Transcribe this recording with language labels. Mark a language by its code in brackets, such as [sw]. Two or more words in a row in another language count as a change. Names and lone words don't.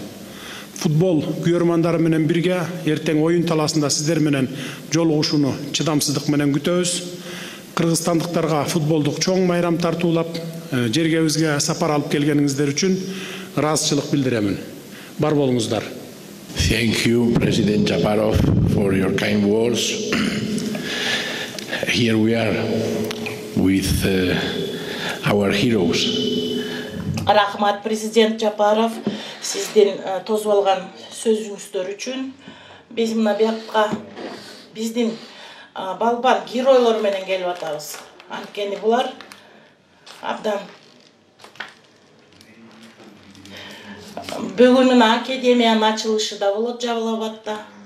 [ky] Футбол күйөрмандары менен бирге эртең оюн талаасында сиздер менен жолугушууну чыдамсыздык менен күтөбүз. Кыргызстандыктарга футболдук чоң майрам тартуулап, жергебизге сапар алып келгениңиздер үчүн ыраазычылык билдиремин. Бар болуңуздар. [en] Thank you, President Japarov, for your kind words. Here we are with our heroes. [ky] Рахмат, президент Жапаров, сиздин тосуп алган сөзүңүздөр үчүн. Биз мына бuyakка биздин балбан геройлор менен келип атабыз. Анткени булар абдан бүгүн академиянын ачылышы да болот Жабылабадта.